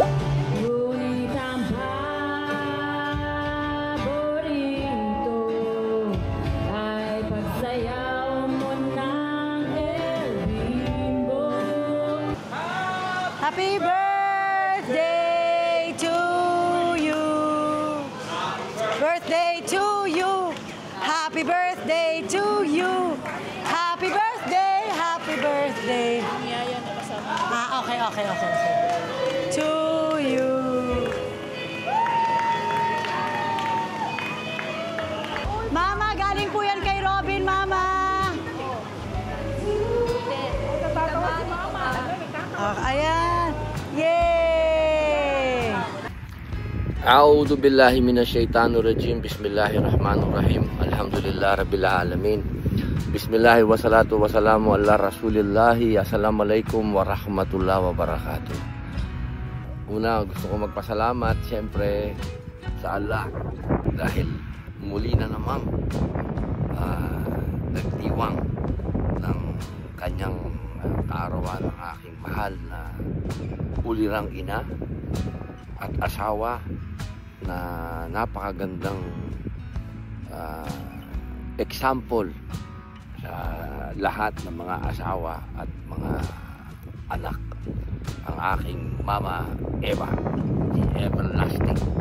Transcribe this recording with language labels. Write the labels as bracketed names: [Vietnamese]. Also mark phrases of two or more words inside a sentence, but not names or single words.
[English] Happy birthday to you. Birthday to you. Happy birthday to you. Happy birthday, happy birthday. Okay. To you. [Filipino] Mama, galing po yan kay Robin, Mama. Ayan. Yay! [Arabic] أعوذ بالله من الشيطان الرجيم. بسم الله الرحمن الرحيم الحمد لله رب العالمين. بسم الله والصلاة والسلام على رسول الله. السلام عليكم ورحمة الله وبركاته. [Filipino] Una, gusto ko magpasalamat siyempre sa Allah dahil muli na namang nagdiwang ng kanyang kaarawan ng aking mahal na ulirang ina at asawa na napakagandang example sa lahat ng mga asawa at mga anak, ang aking mama Eva, si Everlasting.